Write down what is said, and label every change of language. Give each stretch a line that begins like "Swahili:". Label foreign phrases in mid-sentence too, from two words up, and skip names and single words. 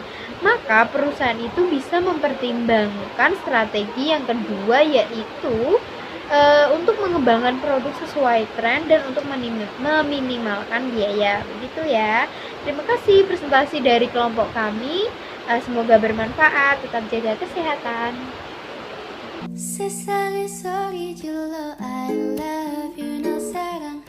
Indonesian: Maka perusahaan itu bisa mempertimbangkan strategi yang kedua, yaitu untuk mengembangkan produk sesuai tren dan untuk meminimalkan biaya. Begitu ya. Terima kasih presentasi dari kelompok kami. Semoga bermanfaat. Tetap jaga kesehatan.
Korean: 세상에 소리 질러
English: I love you
Korean: 너 사랑